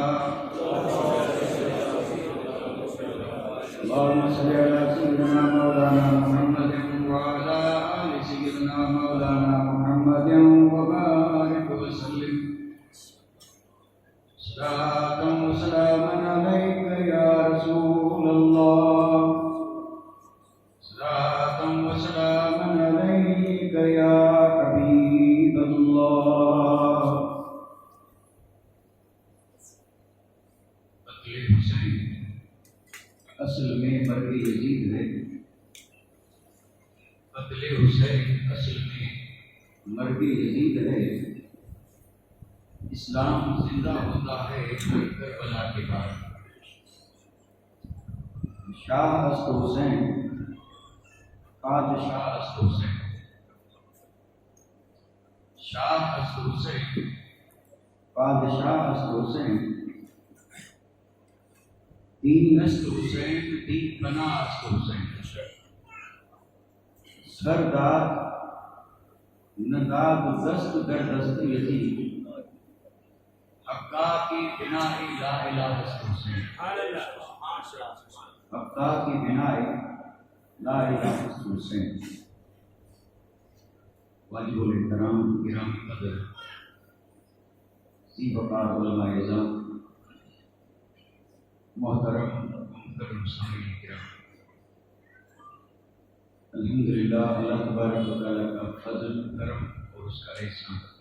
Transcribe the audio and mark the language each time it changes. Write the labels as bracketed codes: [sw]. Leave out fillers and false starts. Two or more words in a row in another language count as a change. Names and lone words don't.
[ar] اللهم صل على سيدنا مولانا محمد وعلى آل سيدنا مولانا محمد وبارك وسلم صلاة وسلاما عليك يا رسول الله صلاة وسلاما عليك يا حبيب الله. [ur] قتل حسین اصل میں مرگ یزید ہے. قتل حسین اصل میں مرگ یزید ہے. اسلام زندہ ہوتا ہے کربلا کے بعد. [fa] شاہ است حسین بادشاہ است حسین شاہ است حسین بادشاہ است حسین دین نست حسین دین پناہ است حسین. سردار نداد دست در دست یزید حقا کی بنائی لا الہ است حسین. حقا کی بنائی لا الہ است حسین. [ur] واجب الاحترام گرامی قدر ذی وقار علماء اعظام محترم سامعین کرام، الحمدللہ اللہ تبارک و تعالیٰ کا فضل کرم اور اس کا احسان.